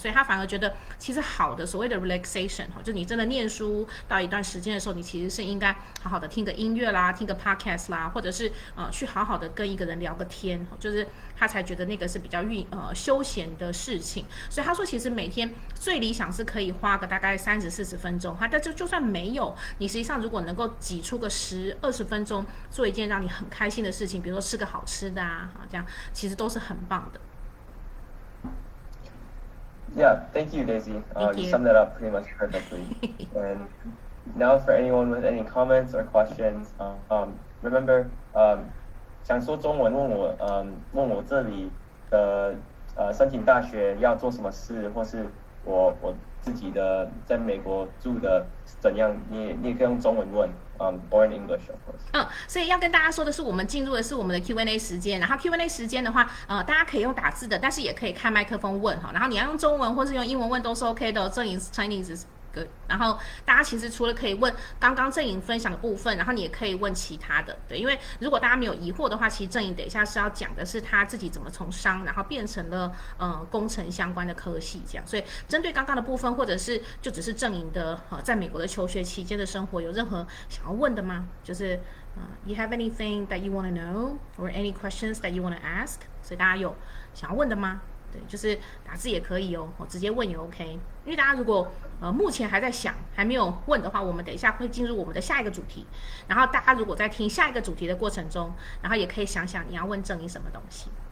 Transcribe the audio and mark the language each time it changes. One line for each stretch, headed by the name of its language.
Chinese: 所以他反而觉得，其实好的所谓的 relaxation 哈，就你真的念书到一段时间的时候，你其实是应该好好的听个音乐啦，听个 podcast 啦，或者是去好好的跟一个人聊个天，就是他才觉得那个是比较休闲的事情。所以他说，其实每天最理想是可以花个大概30-40分钟，但就算没有，你实际上如果能够挤出个10-20分钟，做一件让你很开心的事情，比如说吃个好吃的啊，这样其实都是很棒的。
English: Yeah, thank you, Daisy. You summed that up pretty much perfectly. And now for anyone with any comments or questions, remember,
Chinese: 想说中文问我这里的申请大学要做什么事，或是我自己的在美国住的怎样，你也可以用中文问，
English: or in English, of course.
Chinese: 所以要跟大家说的是，我们进入的是我们的 Q&A 时间，然后 Q&A 时间的话，大家可以用打字的，但是也可以开麦克风问哈，然后你要用中文或是用英文问都是 OK 的，正音 Chinese。然后大家其实除了可以问刚刚郑颖分享的部分，然后你也可以问其他的，对，因为如果大家没有疑惑的话，其实郑颖等一下是要讲的是他自己怎么从商，然后变成了工程相关的科系这样，所以针对刚刚的部分，或者是就只是郑颖的在美国的求学期间的生活，有任何想要问的吗？就是
English: you have anything that you want to know or any questions that you want to ask？
Chinese: 所以大家有想要问的吗？对，就是打字也可以哦，直接问也 OK。因为大家如果目前还在想，还没有问的话，我们等一下会进入我们的下一个主题。然后大家如果在听下一个主题的过程中，然后也可以想想你要问郑颖什么东西。